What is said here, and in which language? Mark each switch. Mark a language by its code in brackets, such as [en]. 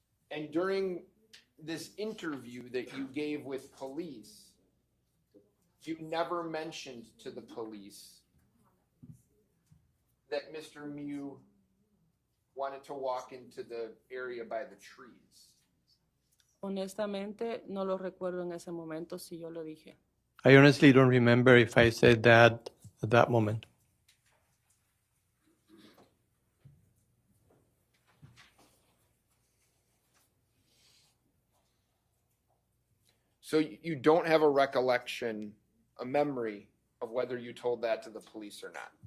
[en] And during this interview that you gave with police, you never mentioned to the police that Mr. Miu wanted to walk into the area by the trees. [es] Honestamente, no lo recuerdo en ese momento si yo lo dije. [en] I honestly don't remember if I said that at that moment. So you don't have a recollection, a memory of whether you told that to the police or not.